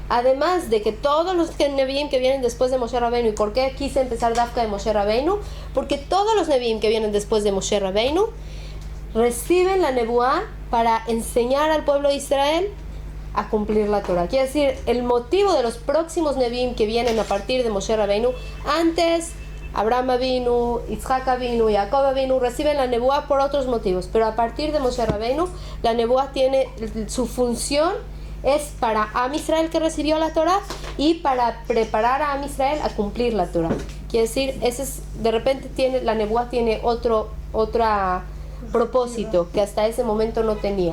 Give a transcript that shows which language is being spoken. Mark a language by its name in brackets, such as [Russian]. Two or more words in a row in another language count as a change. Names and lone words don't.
[Spanish] además de que todos los Nevi'im que vienen después de Moshe Rabbeinu, ¿y por qué quise empezar Dafka de Moshe Rabbeinu? Porque todos los Nevi'im que vienen después de Moshe Rabbeinu reciben la Nebuá para enseñar al pueblo de Israel a cumplir la Torah. Quiere decir, el motivo de los próximos Nevi'im que vienen a partir de Moshe Rabbeinu, antes Abraham Avinu, Yitzhak Avinu, Jacob Avinu reciben la Nebuá por otros motivos, pero a partir de Moshe Rabbeinu, la Nebuá tiene su función, es para [Hebrew] עם ישראל [Spanish] que recibió la Torah y para preparar a [Hebrew] עם ישראל [Spanish] a cumplir la Torah. Quiere decir, de repente la Nebuá tiene otro propósito que hasta ese momento no tenía.